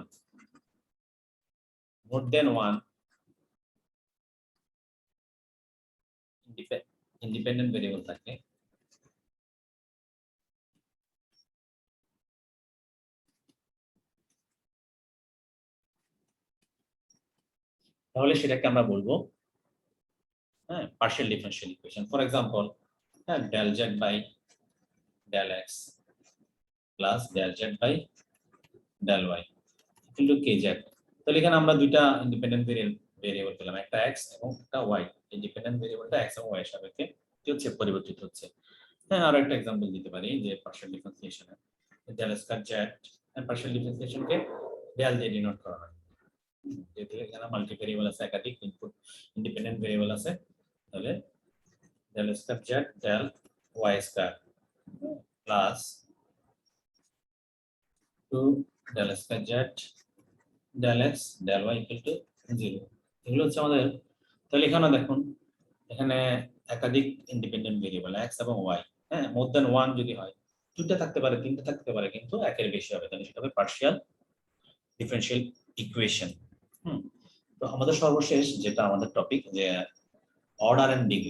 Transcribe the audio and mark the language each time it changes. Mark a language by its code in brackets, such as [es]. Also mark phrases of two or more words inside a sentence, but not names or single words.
[en] one independent variable [bn] থাকে তাহলে সেটাকে আমরা বলবো হ্যাঁ [en] partial differential equation for example হ্যাঁ del z by del x plus del z by del y equal to kz [bn] তাহলে এখানে আমরা দুইটা [en] independent variable [bn] পেলাম একটা x এবং একটা y [en] independent variableটা [bn] x এবং y এর সাপেক্ষে কি হচ্ছে পরিবর্তিত হচ্ছে হ্যাঁ আরো একটা एग्जांपल দিতে পারি যে [en] partial differentiationে del square z and partial differentiationকে del [bn] দিয়ে ডিনোট করা হয় যেহেতু এখানে [en] multi variable [bn] আছে একাধিক [en] input independent variable [bn] আছে তাহলে [en] del square z del y square plus 2 del square z del x del y equal to 0. [bn] এগুলো হচ্ছে আমাদের। তাহলে এখানে দেখুন, এখানে একাধিক [en] independent variable x [bn] এবং y, হ্যাঁ, [en] more than 1 [bn] যদি হয়, দুটো থাকতে পারে, তিনটে থাকতে পারে, কিন্তু একের বেশি হবে, তাহলে সেটা হবে [en] partial differential equation. [bn] তো আমাদের সর্বশেষ যেটা আমাদের টপিক, যে [en] order and degree.